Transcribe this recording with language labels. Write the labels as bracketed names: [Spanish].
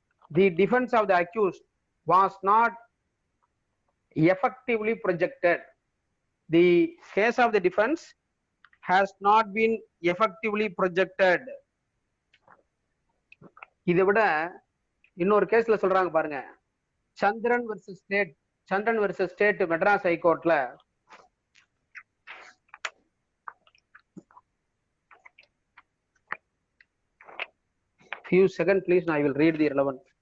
[English] The defense of the accused was not effectively projected. The case of the defense has not been effectively projected. [Tamil] இதை விட இன்னொரு கேஸ்ல சொல்றாங்க பாருங்க. [English] Chandran versus state Madras ஹைகோர்ட்ல few seconds please, I will read the relevant.